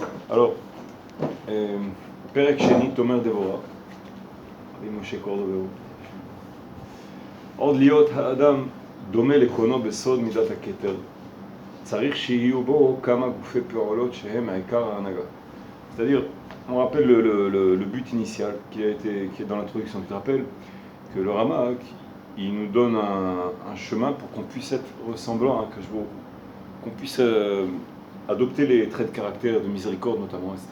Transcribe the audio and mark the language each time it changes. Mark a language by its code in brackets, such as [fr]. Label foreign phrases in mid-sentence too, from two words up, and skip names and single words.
[fr] Alors, [he] פרק שני, תומר דבורה, רבי משה קורדוברו. עוד להיות האדם דומה לקונו בסוד מידת הכתר, צריך שיהיו בו כמה גופי פעולות שהם העיקר ההנהגה. [fr] C'est-à-dire, on rappelle le but initial qui est dans l'introduction. Tu te rappelles que le Ramak, il nous donne un chemin pour qu'on puisse être ressemblant à Kashbo, qu'on puisse adopter les traits de caractère, de miséricorde notamment, etc.